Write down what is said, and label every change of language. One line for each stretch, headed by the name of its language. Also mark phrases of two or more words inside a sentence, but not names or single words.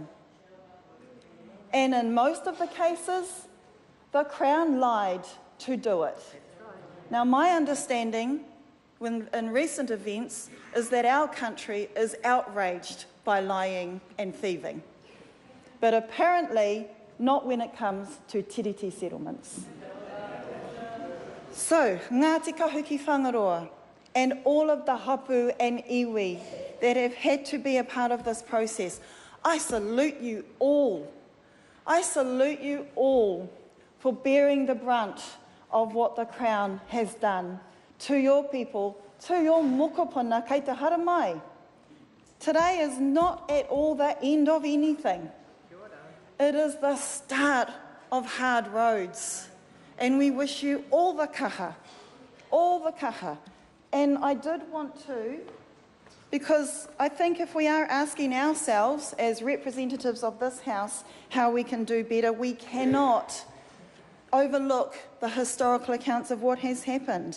English: And in most of the cases, the Crown lied to do it. Now, my understanding in recent events is that our country is outraged by lying and thieving. But apparently, not when it comes to tiriti settlements. So, Ngatikahu ki Whangaroa and all of the hapu and iwi that have had to be a part of this process, I salute you all. I salute you all for bearing the brunt of what the Crown has done to your people, to your mokopuna,
Māori: kei te hara mai.
English: Today is not at all the end of anything. It is the start of hard roads. And we wish you all the kaha, all the kaha. And I did want to, because I think if we are asking ourselves as representatives of this House how we can do better, we cannot overlook the historical accounts of what has happened.